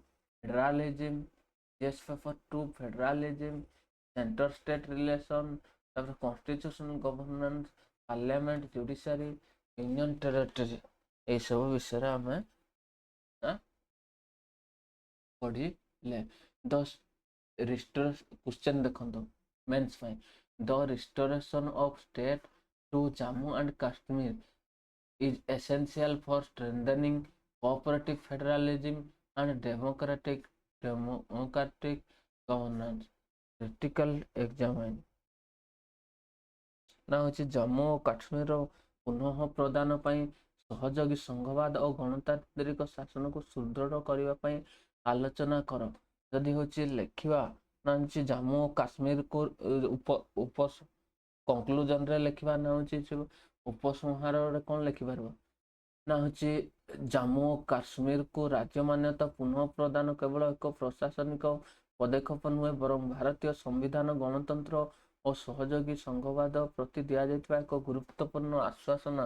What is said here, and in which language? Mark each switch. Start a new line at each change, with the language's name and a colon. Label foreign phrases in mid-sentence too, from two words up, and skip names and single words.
English: federalism centre state relation ତାପରେ constitution governance parliament judiciary union territory
Odia: ଏଇସବୁ ବିଷୟରେ ଆମେ
English: ପଢ଼ିଲେ question देखो mains fine the restoration of state to Jammu and Kashmir is essential for strengthening cooperative federalism and democratic governance critical examine
Odia: ନା ହେଉଛି ଜାମ୍ମୁ ଓ କାଶ୍ମୀରର ପୁନଃ ପ୍ରଦାନ ପାଇଁ ସହଯୋଗୀ ସଂଘବାଦ ଓ ଗଣତାନ୍ତ୍ରିକ ଶାସନକୁ ସୁଦୃଢ଼ କରିବା ପାଇଁ ଆଲୋଚନା କର। ଯଦି ହେଉଛି ଲେଖିବା ନା ହେଉଛି ଜାମ୍ମୁ ଓ କାଶ୍ମୀରକୁ କନକ୍ଲୁଜନରେ ଲେଖିବା ନା ହେଉଛି ଉପସଂହାରରେ କ'ଣ ଲେଖିପାରିବ ନା ହେଉଛି ଜାମ୍ମୁ ଓ କାଶ୍ମୀରକୁ ରାଜ୍ୟ ମାନ୍ୟତା ପୁନଃ ପ୍ରଦାନ କେବଳ ଏକ ପ୍ରଶାସନିକ ପଦକ୍ଷେପ ନୁହେଁ ବରଂ ଭାରତୀୟ ସମ୍ବିଧାନ ଗଣତନ୍ତ୍ର ଓ ସହଯୋଗୀ ସଂଘବାଦ ପ୍ରତି ଦିଆଯାଇଥିବା ଏକ ଗୁରୁତ୍ୱପୂର୍ଣ୍ଣ ଆଶ୍ୱାସନା।